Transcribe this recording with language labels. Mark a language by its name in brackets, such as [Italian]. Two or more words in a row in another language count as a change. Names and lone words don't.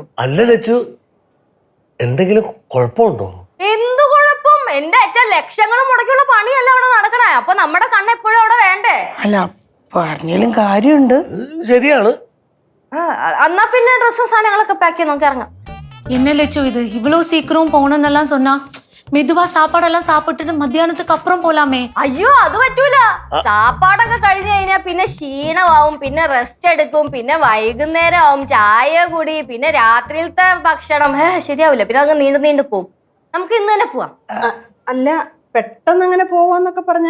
[Malayalam] അല്ല ലച്ചു, എന്തെങ്കിലും കുഴപ്പമുണ്ടോ? എന്തു കുഴപ്പം? എന്റെ അച്ഛൻ ലക്ഷങ്ങൾ മുടക്കിയുള്ള പണിയല്ല അവിടെ നടക്കണേ. അപ്പൊ നമ്മുടെ കണ്ണ് എപ്പോഴും അവിടെ വേണ്ടേ? അല്ല, പറഞ്ഞാലും കാര്യമുണ്ട്. ശരിയാണ്. എന്നാ പിന്നെ ഡ്രസ്സും സാധനങ്ങളൊക്കെ പാക്ക് ചെയ്ത് നമുക്ക് ഇറങ്ങാം. [Tamil] என்ன லட்சம் இது இவ்வளவு சீக்கிரம் போகணும்னெல்லாம் சொன்னா? மெதுவா சாப்பாடெல்லாம் சாப்பிட்டுட்டு மத்தியானத்துக்கு அப்புறம் போலாமே. [Malayalam] അയ്യോ അത് പറ്റൂല. സാപ്പാടൊക്കെ കഴിഞ്ഞു കഴിഞ്ഞാൽ പിന്നെ ക്ഷീണമാവും, പിന്നെ റെസ്റ്റ് എടുക്കും, പിന്നെ വൈകുന്നേരം ആവും ചായ കുടി, പിന്നെ രാത്രിയിലത്തെ ഭക്ഷണം ശരിയാവില്ല. പിന്നെ അങ്ങ് നീണ്ടു പോകും. നമുക്ക് ഇന്ന് തന്നെ പോവാം. അല്ല, പെട്ടെന്ന് അങ്ങനെ പോവാന്നൊക്കെ പറഞ്ഞ